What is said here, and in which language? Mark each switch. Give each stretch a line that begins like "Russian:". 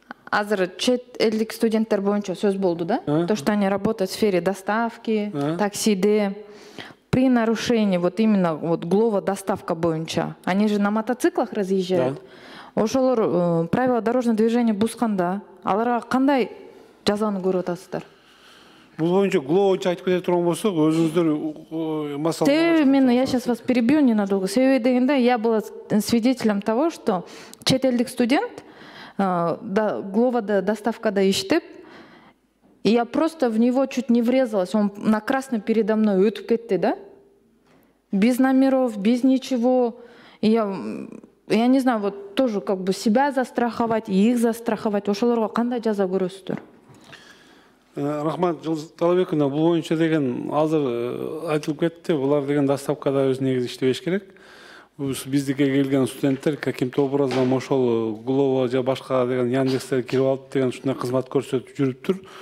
Kyrgyz: Азыр чет элдик студенттер боюнча сөз болду, да?
Russian: То, что они работают в сфере доставки, таксиде. При нарушении, вот именно вот
Kyrgyz: Глова доставка боюнча,
Russian: они же на мотоциклах разъезжают.
Kyrgyz: Ошолор
Russian: правила дорожного движения
Kyrgyz: бусканда, аларга кандай жазаны көрүп атасыздар? Бул боюнча глоо боюнча айтып кете турган болсок, өзүңүздөр масала.
Russian: Я сейчас вас перебью ненадолго.
Kyrgyz: Себеби дегенде,
Russian: я была свидетелем того, что
Kyrgyz: чет элдик студент гловада доставкада иштеп,
Russian: и я просто в него чуть не врезалась. Он на красный передо мной
Kyrgyz: өтүп кетти,
Russian: да? Без номеров, без ничего. И я не знаю, вот тоже как бы себя застраховать, и их застраховать.
Kyrgyz: Ошолорго кандай жаза көрөсүздөр? Рахмат, Жылдыз Талабековна, бул боюнча деген азыр айтылып кетти. Булар деген доставкада өз негизи иштебеш керек. Биздикке келген студенттер
Russian: каким-то образом
Kyrgyz: ошол Глова же башка деген Яндекстерге кирип алып деген ушундай кызмат көрсөтүп жүрүптүр.